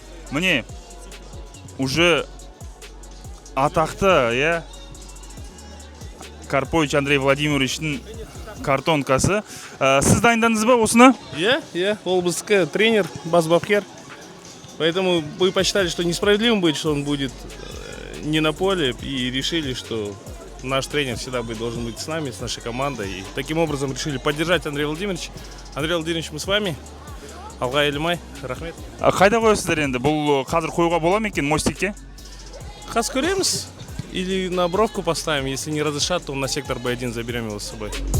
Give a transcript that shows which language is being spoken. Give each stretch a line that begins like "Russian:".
Kazakh: Міне, уже атақты, Карпович Андрей Владимировичтің картонкасы. Сіз дайындандыңыз ба осыны? Ол біздікі тренер, бас бапкер.
Russian: Поэтому мы посчитали, что несправедливым будет, что он будет не на поле, и решили, что наш тренер всегда должен быть с нами, с нашей командой. И таким образом решили поддержать Андрея Владимировича. Андрей Владимирович, мы с вами.
Kazakh: Алға Елімай, рахмет. Қайда қойасыздар енді? Бұл қазір қоюға бола ма екен мостикке? Қазір көреміз.
Russian: Или на бровку поставим, если не разрешат, то на сектор Б1 заберем его с собой.